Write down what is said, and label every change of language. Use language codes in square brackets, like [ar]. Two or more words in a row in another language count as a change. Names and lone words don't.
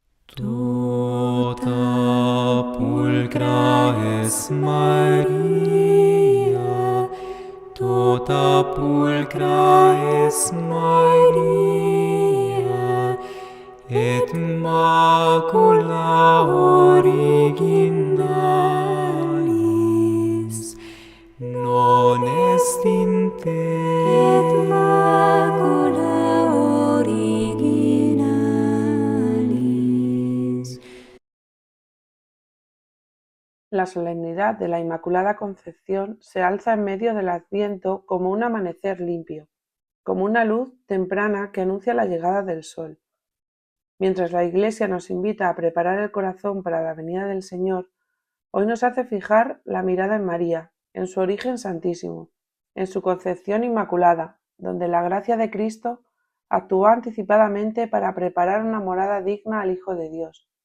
[la] Tota pulcra es Maria, tota pulcra es Maria, et macula originalis non est in te. Et macula originalis. [es] La solemnidad de la Inmaculada Concepción se alza en medio del Adviento como un amanecer limpio, como una luz temprana que anuncia la llegada del sol. Mientras la Iglesia nos invita a preparar el corazón para la venida del Señor, hoy nos hace fijar la mirada en María, en su origen santísimo, en su concepción inmaculada, donde la gracia de Cristo actuó anticipadamente para preparar una morada digna al Hijo de Dios.